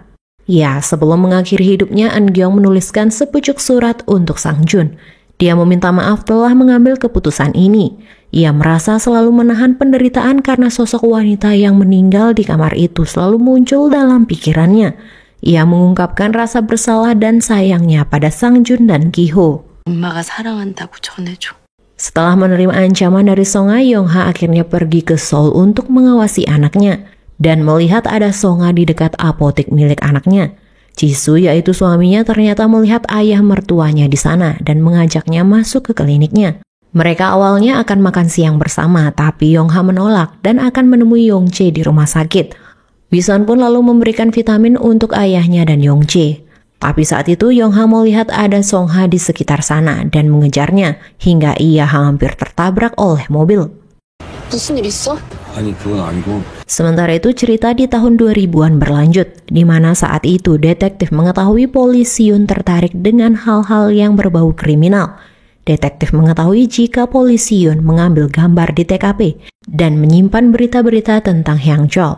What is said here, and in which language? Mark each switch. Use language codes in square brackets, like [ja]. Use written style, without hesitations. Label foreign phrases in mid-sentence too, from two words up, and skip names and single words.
[id] Ya, sebelum mengakhiri hidupnya, Eun-gyeong menuliskan sepucuk surat untuk Sang Jun. Dia meminta maaf telah mengambil keputusan ini. Ia merasa selalu menahan penderitaan karena sosok wanita yang meninggal di kamar itu selalu muncul dalam pikirannya. Ia mengungkapkan rasa bersalah dan sayangnya pada Sang Jun dan Giho. [ko] 엄마가 사랑한다고 전해줘. [id] Setelah menerima ancaman dari Songa, Yongha akhirnya pergi ke Seoul untuk mengawasi anaknya dan melihat ada Songa di dekat apotek milik anaknya. Jisoo, yaitu suaminya, ternyata melihat ayah mertuanya di sana dan mengajaknya masuk ke kliniknya. Mereka awalnya akan makan siang bersama, tapi Yongha menolak dan akan menemui Yongjae di rumah sakit. Wison pun lalu memberikan vitamin untuk ayahnya dan Yongjae. Tapi saat itu Yongha melihat ada Songha di sekitar sana dan mengejarnya hingga ia hampir tertabrak oleh mobil. [ko] 무슨 일 있어? 아니 그건 아니고. [id] Sementara itu cerita di tahun 2000-an berlanjut, di mana saat itu detektif mengetahui polisi Yoon tertarik dengan hal-hal yang berbau kriminal. Detektif mengetahui jika polisi Yoon mengambil gambar di TKP dan menyimpan berita-berita tentang Hyang Chol.